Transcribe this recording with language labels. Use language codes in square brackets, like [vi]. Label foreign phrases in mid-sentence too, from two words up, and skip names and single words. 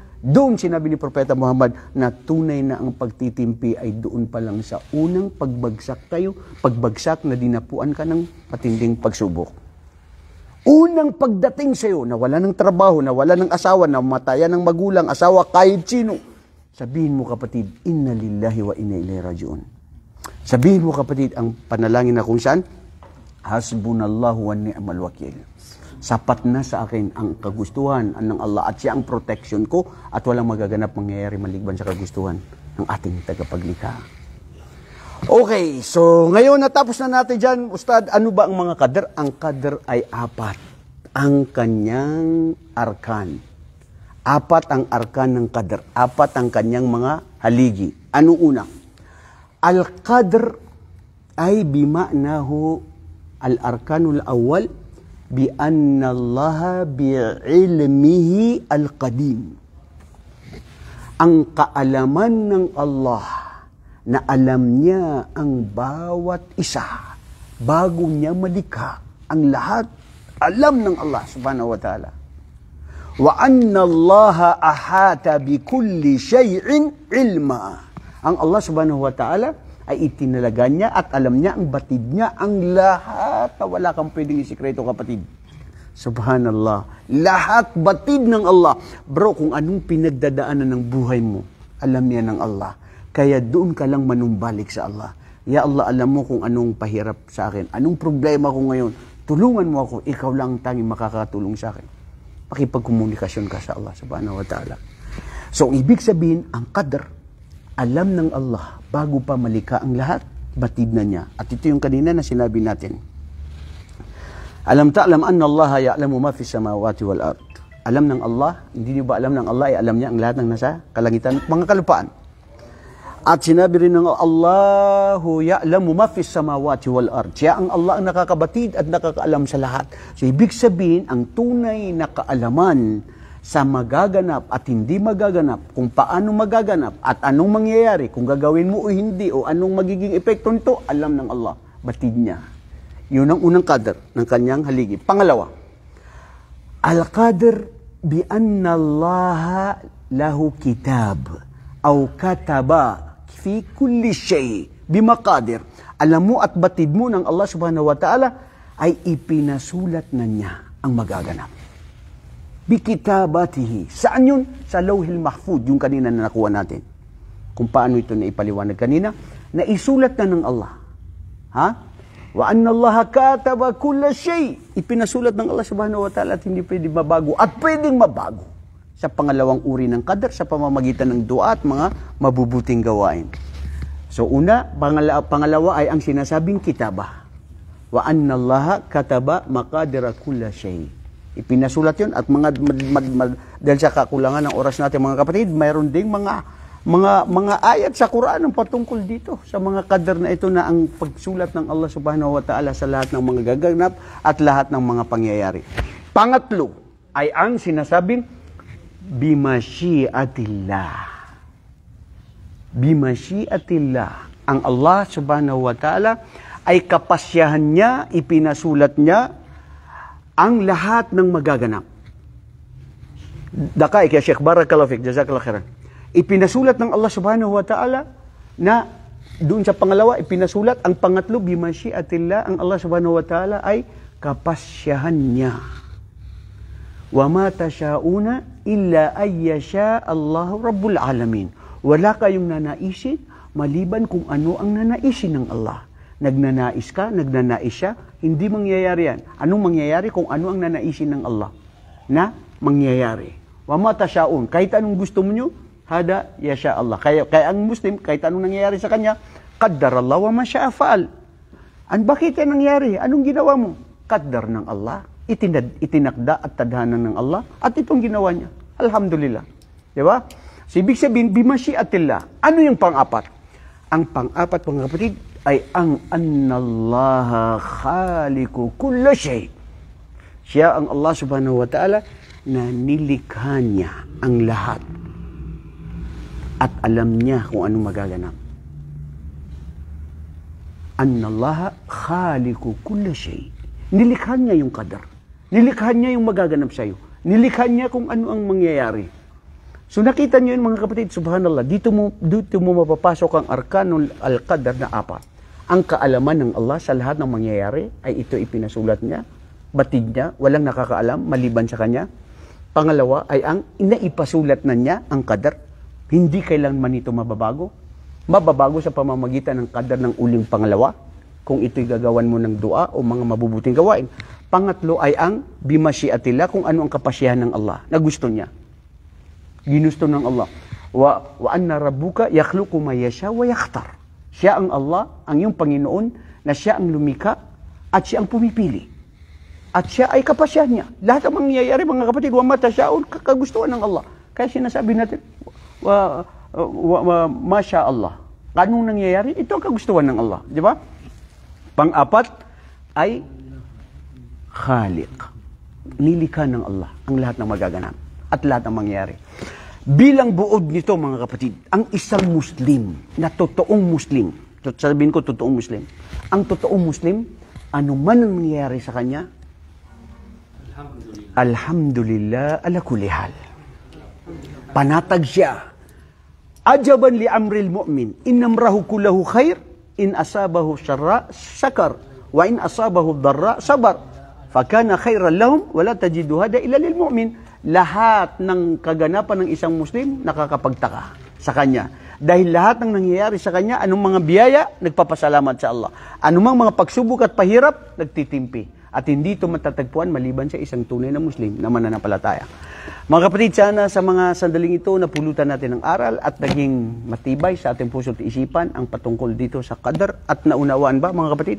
[tl] Doon sinabi ni Propeta Muhammad na tunay na ang pagtitimpi ay doon pa lang sa unang pagbagsak na dinapuan ka ng matinding pagsubok. Unang pagdating sa iyo, nawala ng trabaho, nawala ng asawa, namatayan ng magulang, asawa, kahit sino. Sabihin mo kapatid, [ar] إنا لله وإنا إليه راجعون. [tl] Sabihin mo kapatid, ang panalangin na kung saan, [ar] حسبنا الله ونعم الوكيل. [tl] Sapat na sa akin ang kagustuhan ng Allah at siya ang protection ko at walang magaganap mangyayari maligban sa kagustuhan ng ating tagapaglikha. Okay, so ngayon natapos na natin dyan, Ustad, ano ba ang mga qadr? Ang qadr ay 4. Ang kanyang arkan. 4 ang arkan ng qadr. 4 ang kanyang mga haligi. Ano una? [ar] القدر أي بمعناه الأركان الأول بأن الله بعلمه القديم. [tl] Ang kaalaman ng Allah na alam niya ang bawat isa bago niya malikha ang lahat, alam ng Allah [ar] سبحانه وتعالى. وأن الله أحاط بكل شيء علما. [tl] Ang Allah [ar] سبحانه وتعالى [tl] ay itinalaga niya at alam niya ang batid niya, ang lahat na wala kang pwedeng isikreto kapatid. Subhanallah. Lahat batid ng Allah. Bro, kung anong pinagdadaanan ng buhay mo, alam niya ng Allah. Kaya doon ka lang manumbalik sa Allah. [ar] يا الله, [tl] alam mo kung anong pahirap sa akin, anong problema ko ngayon. Tulungan mo ako, ikaw lang ang tanging makakatulong sa akin. Pakipagkomunikasyon ka sa Allah [ar] سبحانه وتعالى. [tl] So, ibig sabihin, ang qadr, alam ng Allah bago pa malikha ang lahat, batid na niya. At ito yung kanina na sinabi natin. [ar] ألم تعلم أن الله يعلم ما في السماوات والأرض. [tl] Alam ng Allah, hindi niyo ba alam ng Allah ay alam niya ang lahat ng nasa kalangitan at mga kalupaan. At sinabi rin ng [ar] الله يعلم ما في السماوات والأرض. [tl] Siya ang Allah ang nakakabatid at nakakaalam sa lahat. So ibig sabihin, ang tunay na kaalaman sa magaganap at hindi magaganap, kung paano magaganap at anong mangyayari, kung gagawin mo o hindi, o anong magiging epekto nito, alam ng Allah, batid niya. Yun ang unang qadr ng kanyang haligi. Pangalawa, [ar] القدر بأن الله له كتاب أو كتب في كل شيء بمقادير. [tl] Alam mo at batid mo ng Allah [ar] سبحانه وتعالى [tl] ay ipinasulat na niya ang magaganap. Bikitabatihi. Saan yun? Sa [ar] اللوح المحفوظ, [tl] yung kanina na nakuha natin. Kung paano ito na ipaliwanag kanina, na isulat na ng Allah. Ha? [ar] وأن الله كتب كل شيء. [tl] Ipinasulat ng Allah [ar] سبحانه وتعالى [tl] at hindi pwede mabago at pwedeng mabago sa pangalawang uri ng qadar sa pamamagitan ng dua at mga mabubuting gawain. So una, pangalawa ay ang sinasabing kitaba. [ar] وأن الله كتب مقادير كل شيء. [tl] Ipinasulat yun at dahil sa kakulangan ng oras natin mga kapatid, mayroon ding mga ayat sa Quran ang patungkol dito sa mga qadar na ito na ang pagsulat ng Allah [ar] سبحانه وتعالى [tl] sa lahat ng mga gaganap at lahat ng mga pangyayari. Pangatlo ay ang sinasabing bimasyiatillah. Bimasyiatillah. Ang Allah [ar] سبحانه وتعالى [tl] ay kapasyahan niya, ipinasulat niya ang lahat ng magaganap. Dakay kay [ar] شيخ بارك الله فيك، جزاك الله خيرا. [tl] Ipinasulat ng Allah [ar] سبحانه وتعالى [tl] na doon sa pangalawa, ipinasulat. Ang pangatlo, bimasyiatillah, ang Allah [ar] سبحانه وتعالى [tl] ay kapasyahan niya. [ar] وما تشاؤون إلا أن يشاء الله رب العالمين. [tl] Wala kayong nanaisin maliban kung ano ang nanaisin ng Allah. Nagnanais ka, nagnanais siya, hindi mangyayari yan. Anong mangyayari kung ano ang nanaisin ng Allah na mangyayari? [ar] وما تشاؤون, [tl] kahit anong gusto mo nyo, [ar] هذا يشاء الله. [tl] Kaya ang Muslim, kahit anong nangyayari sa kanya, [ar] قدر الله وما شاء فعل. [tl] Bakit yan nangyari? Anong ginawa mo? Qaddar ng Allah, itinakda at tadhana ng Allah, at itong ginawa niya. Alhamdulillah. Di ba? So, ibig sabihin, bimasyiatillah. Ano yung pang-apat? Ang pang-apat, mga kapatid, ay ang [ar] أن الله خالق كل شيء. [tl] Siya ang Allah [ar] سبحانه وتعالى [tl] na nilikha niya ang lahat. At alam niya kung anong magaganap. [ar] أن الله خالق كل شيء. [tl] Nilikha niya yung qadar. Nilikha niya yung magaganap sa'yo. Nilikha niya kung ano ang mangyayari. So nakita niyo yun mga kapatid, subhanallah, dito mo mapapasok ang [ar] أركان القدر [tl] na apat. Ang kaalaman ng Allah sa lahat ng mangyayari ay ito ipinasulat niya, batid niya, walang nakakaalam maliban sa kanya. Pangalawa ay ang inaipasulat na niya ang qadar. Hindi kailanman ito mababago. Mababago sa pamamagitan ng qadar ng uling pangalawa, kung ito'y gagawan mo ng dua o mga mabubuting gawain. Pangatlo ay ang bimasyiatillah, kung ano ang kapasyahan ng Allah na gusto niya. Ginusto ng Allah. [ar] وأن ربك يخلق ما يشاء ويختار. [tl] Siya ang Allah, ang iyong Panginoon, na siya ang lumikha at siya ang pumipili. At siya ay kapasyahan niya. Lahat ng mangyayari, mga kapatid, [ar] وما تشاؤون, [tl] kagustuhan ng Allah. Kaya sinasabi natin, [ar] ما شاء الله. [tl] Anong nangyayari? Ito ang kagustuhan ng Allah. Di ba? Pang-apat ay khaliq. Nilikha ng Allah ang lahat ng magaganap at lahat ng mangyayari. Bilang buod nito, mga kapatid, ang isang Muslim na totoong Muslim, sabihin ko totoong Muslim, ang totoong Muslim, ano man ang nangyayari sa kanya, [ar] الحمد لله على كل حال. [tl] Panatag siya. [ar] عجبا لأمر المؤمن، إن أمره كله خير، إن أصابه شر شكر، وإن أصابه ضر صبر. فكان خيرا لهم، ولا تجد هذا إلا للمؤمن. [tl] Lahat ng kaganapan ng isang Muslim nakakapagtaka sa kanya. Dahil lahat ng nangyayari sa kanya, anong mga biyaya, nagpapasalamat sa Allah. Anumang mga pagsubok at pahirap, nagtitimpi. At hindi ito matatagpuan maliban sa isang tunay na Muslim na mananampalataya. Mga kapatid, sana sa mga sandaling ito napulutan natin ng aral at naging matibay sa ating puso at isipan ang patungkol dito sa qadar at naunawaan ba, mga kapatid?